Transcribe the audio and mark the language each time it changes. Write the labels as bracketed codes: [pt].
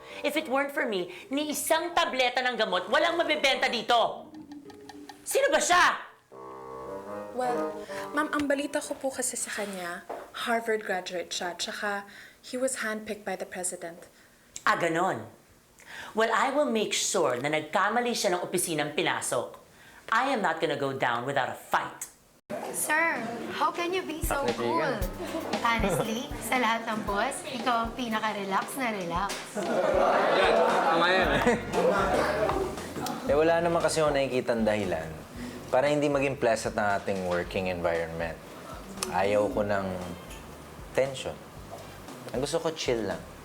[en] If it weren't for me, [tl] ni isang tableta ng gamot, walang mabibenta dito. Sino ba siya? Well, ma'am, ang balita ko po kasi sa kanya, Harvard graduate siya, tsaka [en] he was handpicked by the president. [tl] Ah, ganon. [en] Well, I will make sure [tl] na nagkamali siya ng opisinang pinasok. [en] I am not gonna go down without a fight. Sir, how can you be so cool? [tl] Honestly, sa lahat ng boss, ikaw ang pinaka-relax na relax. Tama yan eh. Wala naman kasi ako nakikitang dahilan para hindi maging pleasant ang ating working environment. Ayaw ko ng tension. Ang gusto ko, chill lang.